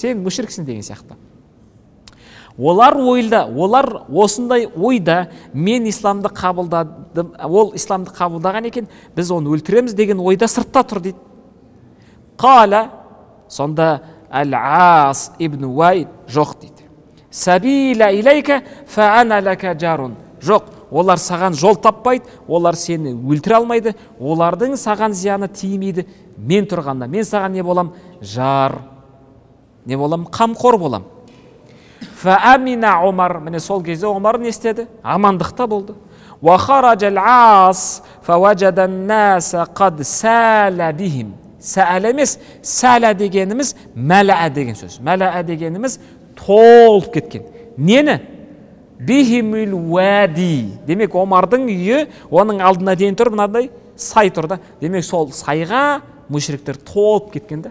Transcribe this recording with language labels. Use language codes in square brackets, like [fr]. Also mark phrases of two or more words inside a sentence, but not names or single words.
[kk] Сен мүшриксің деген сияқты. Олар осындай ойда мен исламды қабылдадым, ол исламды қабылдаған екен, біз оны өлтіреміз деген ойда сыртта тұр дейді. Қала, сонда Әл-Ас ибн Уайл жоқ дейді. [ar] سبيلا إليك فإن لك جار. [kk] Жоқ, олар саған жол таппайды, олар сені өлтіре алмайды, олардың саған зияны тимейді. Мен тұрғанда, мен саған не болам? Жар. Не болам? Қамқор болам. [ar] فأمن عمر, [kk] міне сол кезде Омар не істеді? Амандықта болды. [ar] وخرج العاص فوجد الناس قد سال بهم. [kk] Сәлә емес, сәлә дегеніміз мәлә деген сөз. Мәлә дегеніміз толып кеткен. [ar] Нені? بهم الوادي. [kk] Демек, Омардың үйі, оның алдына дейін тұр, мынадай сай тұрды. Демек, сол сайға мүшриктер толып кеткенді.